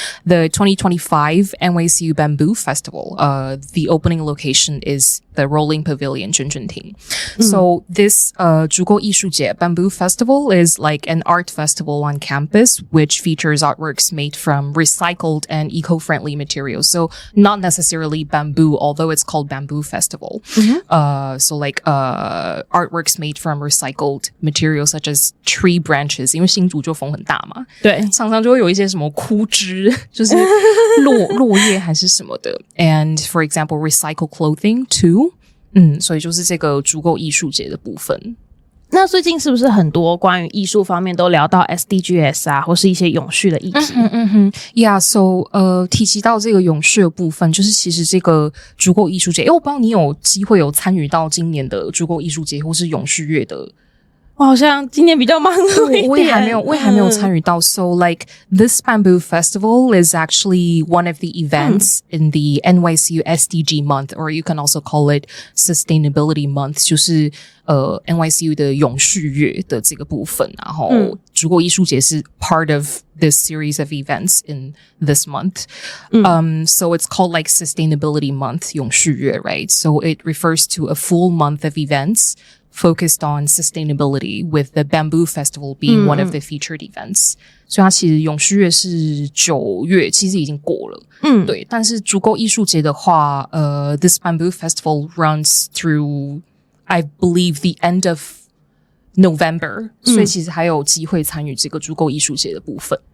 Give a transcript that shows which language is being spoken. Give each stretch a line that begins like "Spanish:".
English: The 2025 NYCU Bamboo Festival, the opening location is the Rolling Pavilion 圈圈亭。 So this 竹构艺术节 Bamboo Festival is like an art festival on campus which features artworks made from recycled and eco-friendly materials. So not necessarily bamboo, although it's called Bamboo Festival. So like artworks made from recycled materials such as tree branches,
Chinese: 因为新竹就风很大嘛，对，常常就会有一些什么枯枝，就是落叶还是什么的。
English: And for example, recycle clothing too.
Chinese: 所以就是这个竹构艺术节的部分。那最近是不是很多关于艺术方面都聊到 SDGs 啊，或是一些永续的议题？
English: Yeah, so
Chinese: 提及到这个永续的部分，就是其实这个竹构艺术节，我不知道你有机会有参与到今年的竹构艺术节或是永续月的。我好像今年比较忙碌一点，我也还没有参与到。
English: So like this bamboo festival is actually one of the events in the NYCU SDG month, or you can also call it sustainability month.
Chinese: 就是NYCU 的永续月的这个部分，然后竹构艺术节是
English: part of this series of events in this month. So it's called like sustainability month 永续月 right? So it refers to a full month of events focused on sustainability, with the Bamboo Festival being one of the featured events.
Chinese: 所以它其实永续月是9月，其实已经过了。对。但是竹构艺术节的话，
English: this Bamboo Festival runs through, I believe, the end of November，
Chinese: 所以其实还有机会参与这个竹构艺术节的部分。